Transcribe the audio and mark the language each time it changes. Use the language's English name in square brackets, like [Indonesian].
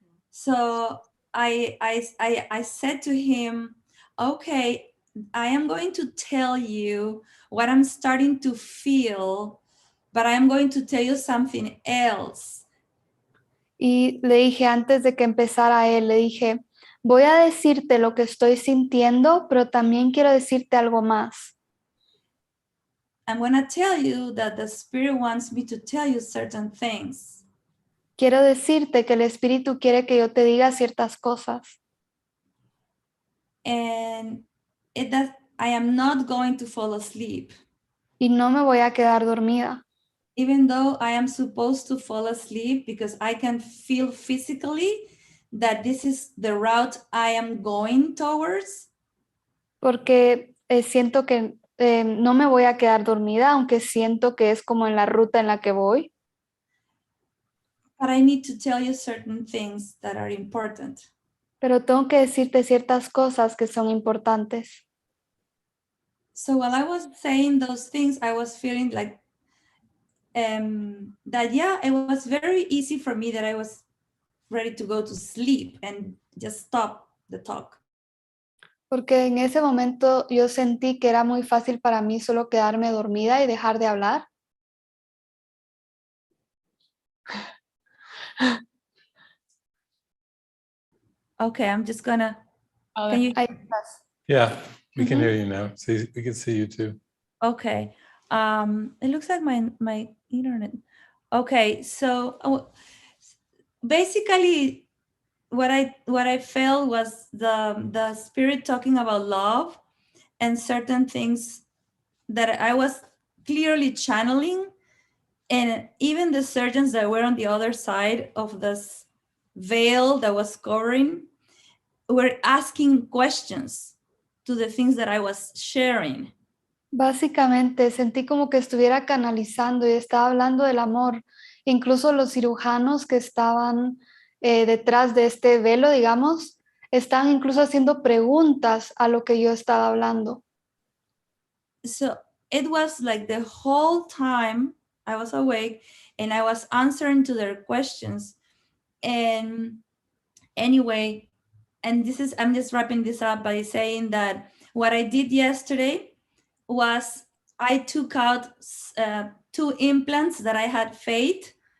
[English] So I said to him, okay, I am going to tell you what I'm starting to feel, but I am going to tell you something else. [Spanish] Y le dije antes de que empezara él, le dije, voy a decirte lo que estoy sintiendo, pero también quiero decirte algo más. [English] I'm going to tell you that the Spirit wants me to tell you certain things. [Spanish] Quiero decirte que el Espíritu quiere que yo te diga ciertas cosas. [English] And I am not going to fall asleep. [Spanish] Y no me voy a quedar dormida. [English] Even though I am supposed to fall asleep because I can feel physically that this is the route I am going towards. [Spanish] Porque siento que no me voy a quedar dormida, aunque siento que es como en la ruta en la que voy. [English] But I need to tell you certain things that are important. [Spanish] Pero tengo que decirte ciertas cosas que son importantes. [English] So while I was saying those things, I was feeling like that, yeah, it was very easy for me that I was ready to go to sleep and just stop the talk. [Spanish] Porque en ese momento yo sentí que era muy fácil para mí solo quedarme dormida y dejar de hablar. [English] Okay, I'm just gonna. Can you? Yeah, we can hear you now. See, we can see you too. Okay. It looks like my internet. Okay, so basically, what I felt was the Spirit talking about love and certain things that I was clearly channeling, and even the surgeons that were on the other side of this veil that was covering were asking questions to the things that I was sharing. [Spanish] Básicamente sentí como que estuviera canalizando y estaba hablando del amor. Incluso los cirujanos que estaban detrás de este velo, digamos, estaban incluso haciendo preguntas a lo que yo estaba hablando. [English] So it was like the whole time I was awake, and I was answering to their questions. And anyway, and I'm just wrapping this up by saying that what I did yesterday was I took out 2 implants that I had faked.